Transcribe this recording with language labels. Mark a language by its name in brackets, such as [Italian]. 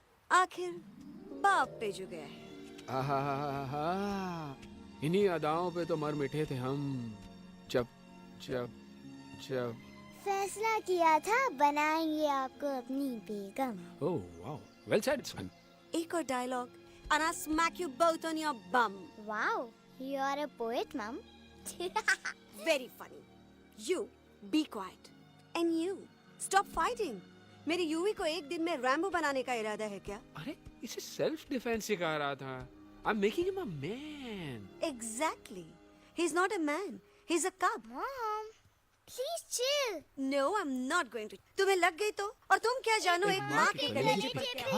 [Hindi] आखिर बाप पे जो गया है। आहा, इन्हीं अदाओं पे तो मर मिटे थे हम जब जब जब फैसला किया था बनाएंगे आपको अपनी बेगम। [English] Oh wow, well said son. [Hindi] एक और dialogue [English] and I'll smack you both on your bum. Wow, you are a poet, mom. Very funny. You be quiet and you stop fighting. [Hindi] मेरी यूवी को एक दिन में रैम्बो बनाने का इरादा है क्या? अरे इसे सेल्फ डिफेंस सिखा रहा था। [English] I'm making him a man. Exactly. He's not a man. He's a cub. Mom, please chill. No, I'm not going to. [Hindi] तुम्हें लग गई तो? और तुम क्या जानो एक माँ के कलेजे पर क्या?